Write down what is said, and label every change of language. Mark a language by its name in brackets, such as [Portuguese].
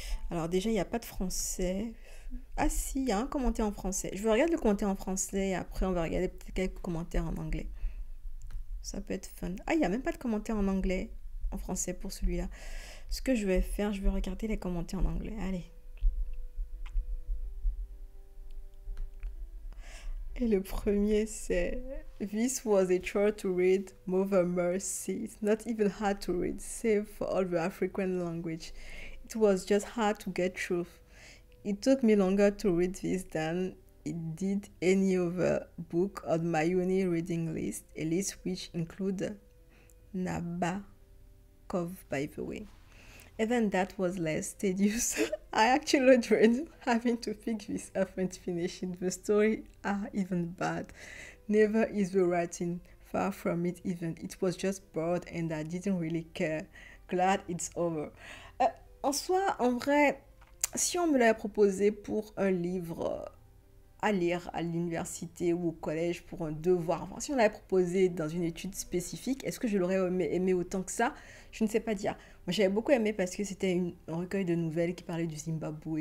[French] Alors déjà, il n'y a pas de français. Ah si, il y a un commentaire en français. Je vais regarder le commentaire en français et après on va regarder peut-être quelques commentaires en anglais. Ça peut être fun. Ah, il n'y a même pas de commentaire en anglais, en français pour celui-là. Ce que je vais faire, je vais regarder les commentaires en anglais. Allez. Et le premier, c'est [English] This was a chore to read, Mother Mercy. It's not even hard to read, save for all the African language. It was just hard to get through. It took me longer to read this than it did any other book on my uni reading list, a list which included Nabokov, by the way. Even that was less tedious. I actually dread having to pick this up and finish it. The story are even bad. Never is the writing. Far from it even. It was just bored and I didn't really care. Glad it's over. [French] En soi, en vrai, si on me l'avait proposé pour un livre à lire à l'université ou au collège pour un devoir, enfin, si on l'avait proposé dans une étude spécifique, est-ce que je l'aurais aimé autant que ça? Je ne sais pas dire. Moi, j'avais beaucoup aimé parce que c'était un recueil de nouvelles qui parlait du Zimbabwe.